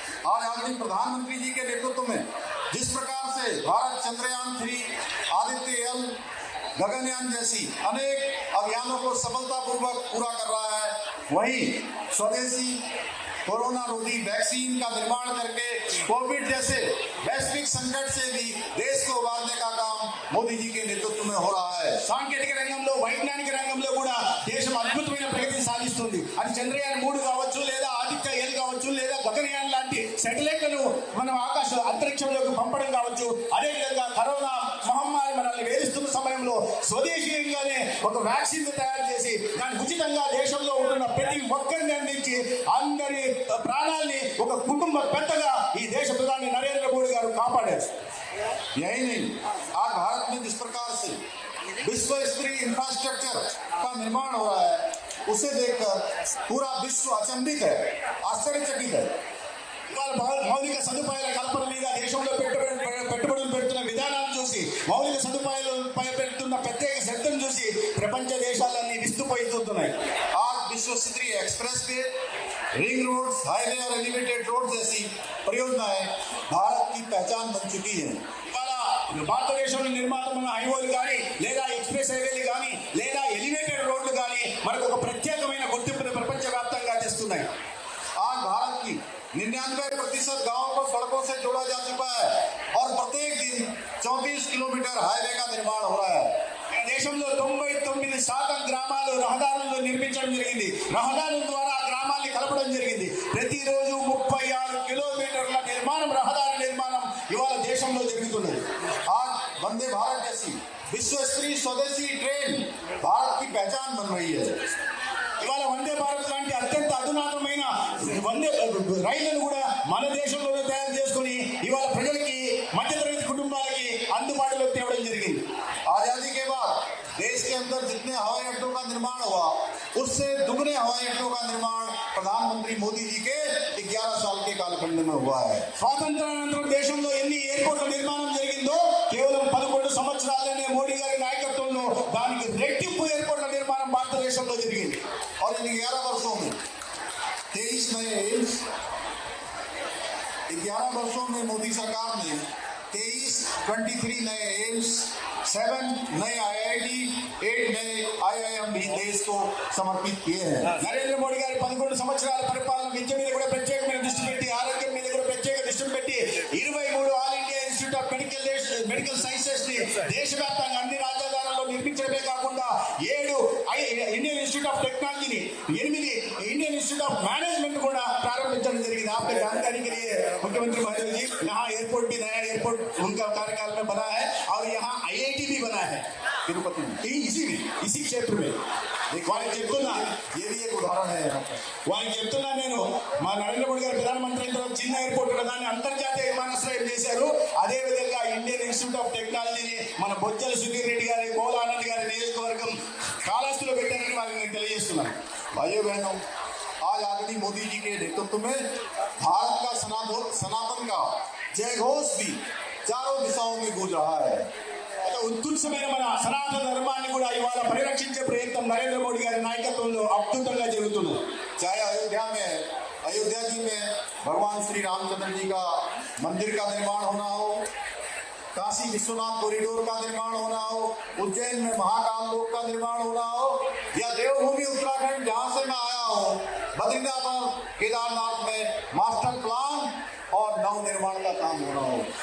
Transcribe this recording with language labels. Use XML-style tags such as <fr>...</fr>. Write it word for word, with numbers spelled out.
<hi>आज आदरणीय प्रधानमंत्री जी के नेतृत्व में जिस प्रकार से भारत चंद्रयान थ्री, आदित्य एल, गगनयान जैसी अनेक अभियानों को सफलतापूर्वक पूरा कर रहा है, वहीं स्वदेशी कोरोना रोधी वैक्सीन का निर्माण करके कोविड जैसे वैश्विक संकट से भी देश को उबारने का काम मोदी जी के नेतृत्व में हो रहा है।</hi> <te>సాంకేతిక రంగంలో, వైజ్ఞానిక రంగంలో కూడా దేశం అద్భుతమైన ప్రగతి సాధిస్తుంది. అది చంద్రయాన్ మూడు కావచ్చు, లేదా ఆదిత్య ఏడు కావచ్చు, లేదా గగనయాన్ లాంటి సెటిలైట్లను మనం ఆకాశ అంతరిక్షంలోకి పంపడం కావచ్చు. అదేవిధంగా కరోనా మహమ్మారి మనల్ని వేధిస్తున్న సమయంలో స్వదేశీయంగానే ఒక వ్యాక్సిన్ తయారు చేసి దాన్ని ఉచితంగా దేశంలో ఉంటున్న ప్రతి ఒక్కరిని అందించి అందరి ప్రాణాల్ని ఒక కుటుంబ పెద్దగా ఈ దేశ ప్రధాని నరేంద్ర మోడీ గారు కాపాడారు.</te> <hi>यही नहीं, आज भारत में जिस प्रकार से विश्व स्तरीय इंफ्रास्ट्रक्चर का निर्माण हो रहा है, उसे देखकर पूरा विश्व अचंभित है, आश्चर्यचकित है।</hi> <te>ఇవాళ భౌ- మౌలిక సదుపాయాల కల్పన మీద దేశంలో పెట్టుబడి పెట్టుబడులు పెడుతున్న విధానాలను చూసి, మౌలిక సదుపాయాలు పెడుతున్న ప్రత్యేక శ్రద్ధను చూసి ప్రపంచ దేశాలన్నీ విస్తుపోయి చూస్తున్నాయి.</te> <hi>आज विश्व स्तरीय express way, ring road, highway और एलिवेटेड रोड जैसी परियोजनाएं भारत की पहचान बन चुकी हैं।</hi> <te>ఇవాళ భారతదేశంలో నిర్మాణం ఉన్న హైవేలు కానీ, లేదా ఎక్స్ప్రెస్ హైవేలు కానీ, లేదా ఎలివేటెడ్ రోడ్లు కానీ మనకు ఒక ప్రత్యేకమైన గుర్తింపును ప్రపంచవ్యాప్తంగా తెస్తున్నాయి.</te> <hi>आज भारत की निन्यानवे प्रतिशत गाँव को सड़कों से जोड़ा जा चुका है और प्रत्येक दिन चौंतीस किलोमीटर हाईवे का निर्माण हो रहा है।</hi> <te>మన దేశంలో తొంభై తొమ్మిది శాతం గ్రామాలు రహదారులను నిర్మించడం జరిగింది. రహదారుల ద్వారా ఆ గ్రామాన్ని కలపడం జరిగింది. ప్రతిరోజు ముప్పై ఆరు కిలోమీటర్ల నిర్మాణం, రహదారి నిర్మాణం ఇవాళ దేశంలో జరుగుతున్నది.</te> <hi>आज वंदे भारत जैसी विश्व स्तरीय स्वदेशी ट्रेन भारत की पहचान बन रही है।</hi> <te>ఇవాళ వందే భారత్ లాంటి అత్యంత అధునాతమైన వందే రైళ్లను కూడా మన దేశంలోనే తయారు చేసుకుని ఇవాళ ప్రజలకి, మధ్యతరగతి కుటుంబాలకి అందుబాటులోకి తేవడం జరిగింది.</te> <hi>आजादी के बाद देश के अंदर जितने हवाई अड्डों का निर्माण हुआ, उससे दुगने हवाई अड्डों का निर्माण प्रधानमंत्री मोदी जी के ग्यारह साल के कालखंड में हुआ है।</hi> <te>స్వాతంత్రానంతరం దేశంలో ఎన్ని ఎయిర్పోర్ట్ల నిర్మాణం జరిగిందో కేవలం పదకొండు సంవత్సరాలనే మోడీ గారి నాయకత్వంలో దానికి రెట్టింపు ఎయిర్పోర్ట్ల నిర్మాణం భారతదేశంలో జరిగింది.</te> <hi>और इन ग्यारह वर्षों में तेईस नए एम्स, ग्यारह वर्षों में मोदी सरकार ने तेईस ट्वेंटी थ्री नए एम्स, सेवन नए आई आई टी, एट नए आई आई एम भी देश को समर्पित किए हैं।</hi> <te>నరేంద్ర మోడీ గారి పదకొండు సంవత్సరాల పరిపాలన విద్య మీద కూడా ప్రత్యేకమైన దృష్టి పెట్టి, ఆరోగ్యం మీద కూడా ప్రత్యేక దృష్టి పెట్టి, ఇరవై మూడు all India institute of medical medical sciences ని దేశవ్యాప్తంగా అన్ని రాజధానుల్లో నిర్మించడమే కాకుండా ఏడు ఐ- ఇండియన్ ఇన్స్టిట్యూట్ ఆఫ్ టెక్నాలజీని, ఎనిమిది ఇండియన్ ఇన్స్టిట్యూట్ ఆఫ్ మేనేజ్మెంట్ కూడా ప్రారంభించడం జరిగింది.</te> <hi>ఆప్కే जानकारी के लिए मुख्यमंत्री महोदय जी, यहाँ एयरपोर्ट भी नया एयरपोर्ट उनका कार्यकाल में बना है और यहाँ ఐఐటి भी बना है तिरुपति में यही- इसी में, इसी क्षेत्र में।</hi> <te>వాళ్ళు చెప్తున్నా</te> <hi>ये भी एक उदाहरण है। यहाँ पर</hi> <te>వాళ్ళు చెప్తున్నా నేను మా నరేంద్ర మోడీ గారు ప్రధానమంత్రి అయిన తర్వాత చిన్న ఎయిర్పోర్ట్ లో దాన్ని అంతర్జాతీయ విమానాశ్రయం చేశారు. అదే విధంగా ఇండియన్ ఇన్స్టిట్యూట్ ఆఫ్ టెక్నాలజీని మన బొజ్జల సునీల్ రెడ్డి గారి, గోలానంద్ గారి నియోజకవర్గం కాళహస్తిలో పెట్టారని వాళ్ళని నేను తెలియజేస్తున్నాను.</te> <hi>भाइयों बहनों, आज आदरणीय मोदी जी के नेतृत्व में भारत का सनातन सनातन का जयघोष भी चारों दिशाओं में गूंज रहा है।</hi> <te>ఒక ఉత్కృష్టమైన మన సనాతన ధర్మాన్ని కూడా ఇవాళ పరిరక్షించే ప్రయత్నం నరేంద్ర మోడీ గారి నాయకత్వంలో అద్భుతంగా జరుగుతున్నది.</te> <hi>चाहे अयोध्या में अयोध्या जी में भगवान श्री रामचंद्र जी का मंदिर का निर्माण होना हो, काशी विश्वनाथ कॉरिडोर का निर्माण होना हो, उज्जैन में महाकाल लोक का निर्माण होना हो, या देवभूमि उत्तराखंड जहाँ से मैं आया हूँ, बद्रीनाथ और केदारनाथ में मास्टर प्लान और नव निर्माण का काम होना हो।</hi>